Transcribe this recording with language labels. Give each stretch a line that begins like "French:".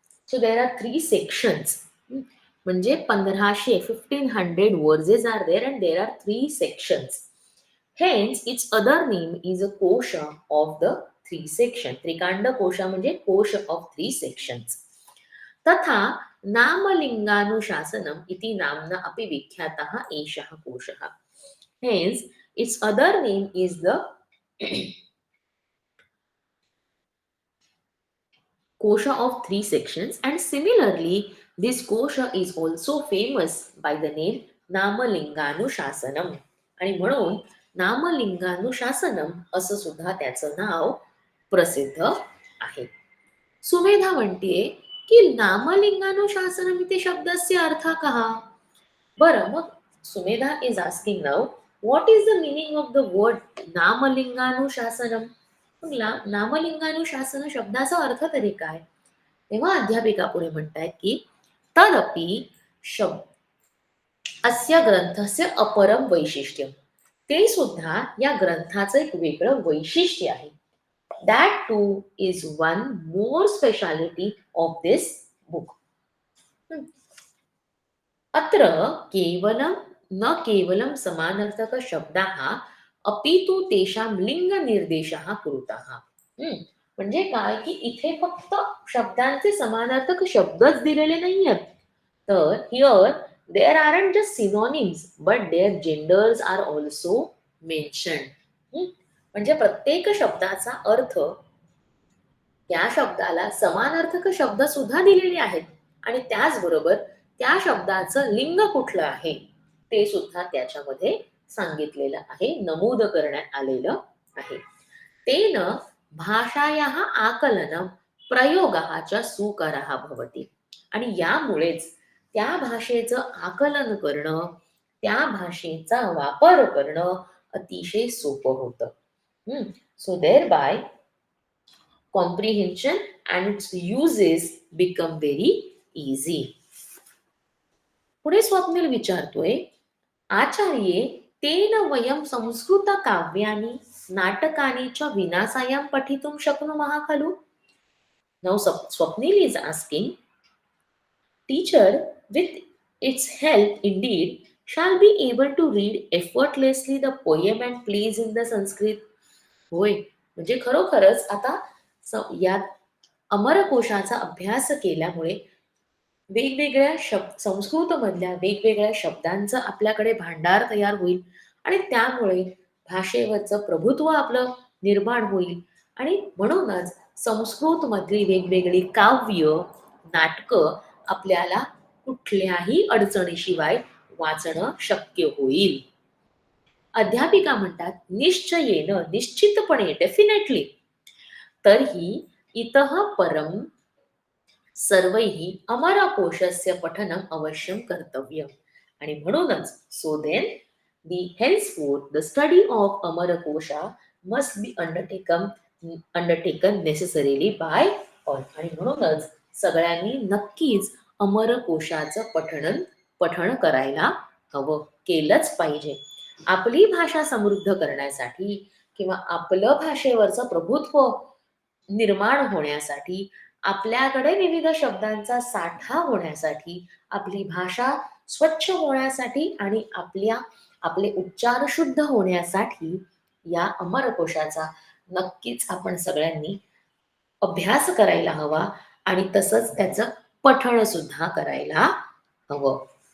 English: So there are 3 sections, म्हणजे 1500 verses are there and there are 3 sections. Hence, its other name is a kosha of the 3 section.
Marathi: Trikand कोशा म्हणजे कोश
English: of 3 sections.
Sanskrit: तथा नामलिंगानुशासनम इति नाम्ना अपि विख्यातः एषः कोशः.
English: Hence, its other name is the kosha of 3 sections, and similarly, this kosha is also famous by the name Namalinganushasanam.
Marathi: आणि म्हणून नामलिंगानुशासनम असं सुद्धा त्याचं नाव प्रसिद्ध आहे. सुमेधा म्हणते की
Sanskrit: नामलिंगानुशासनम इति शब्दस्य अर्थ कः?
Marathi: बरं, मग
English: Sumedha is asking now, what is the meaning of the word Namalinganushasanam?
Marathi: नामलिंगानुशासन शब्दाचा अर्थ तरी काय? तेव्हा अध्यापिका पुढे म्हणतायत की
Sanskrit: तदपि शब्द अस्य ग्रंथस्य अपरम वैशिष्ट्यम,
Marathi: ते सुद्धा या ग्रंथाचं एक वेगळं वैशिष्ट्य आहे.
English: That too is one more speciality of this book.
Sanskrit: अत्र केवलं न केवलं समानार्थक शब्दाः अपितु तेषां लिंग निर्देशः कृतः.
Marathi: म्हणजे काय की इथे फक्त शब्दांचे समानार्थक शब्दच दिलेले नाहीयेत, तर
English: Here there aren't just synonyms but their genders are also mentioned.
Marathi: म्हणजे प्रत्येक शब्दाचा अर्थ, त्या शब्दाला समानार्थक शब्द सुद्धा दिलेले आहेत आणि त्याचबरोबर त्या शब्दाचं लिंग कुठलं आहे ते सुद्धा त्याच्यामध्ये सांगितलेलं आहे, नमूद करण्यात आलेलं आहे.
Sanskrit: तेन भाषायाः आकलनं प्रयोगः च सुकरः भवति.
Marathi: आणि यामुळेच त्या भाषेचं आकलन करणं, त्या भाषेचा वापर करणं अतिशय सोपं होतं.
English: So thereby comprehension and its uses become very easy.
Marathi: पुढे स्वप्नील विचारतोय,
Sanskrit: आचार्ये तेन वयं संस्कृत काव्यानि नाटकानि च विनासायां पठितुं शक्नुमः खलु?
English: Now Swapnil is asking, teacher, with its help indeed shall be able to read effortlessly the poem and plays in the Sanskrit.
Marathi: होय, म्हणजे खरोखरच आता या अमरकोशाचा अभ्यास केल्यामुळे वेगवेगळ्या संस्कृत मधल्या वेगवेगळ्या शब्दांचं आपल्याकडे भांडार तयार होईल आणि त्यामुळे भाषेवरचं प्रभुत्व आपलं निर्माण होईल. आणि म्हणूनच संस्कृत मधली वेगवेगळी काव्य, नाटकं आपल्याला कुठल्याही अडचणीशिवाय वाचणं शक्य होईल. अध्यापिका म्हणतात, निश्चयेन, निश्चितपणे, डेफिनेटली.
Sanskrit: तर्हि इतः परम सर्वैः अमरकोशस्य पठनम अवश्यम कर्तव्यम.
Marathi: आणि म्हणूनच
English: so then the henceforth the study of Amarkosha must be undertaken necessarily by
Marathi: आणि म्हणूनच सगळ्यांनी नक्कीच अमरकोशाचं पठण करायला हवं, केलंच पाहिजे. आपली भाषा समृद्ध करण्यासाठी किंवा आपलं भाषेवरचं प्रभुत्व निर्माण होण्यासाठी, आपल्याकडे विविध शब्दांचा साठा होण्यासाठी, आपली भाषा स्वच्छ होण्यासाठी आणि आपले उच्चार शुद्ध होण्यासाठी या अमरकोशाचा नक्कीच आपण सगळ्यांनी अभ्यास करायला हवा आणि तसंच त्याचं पठण सुद्धा करायला हवं.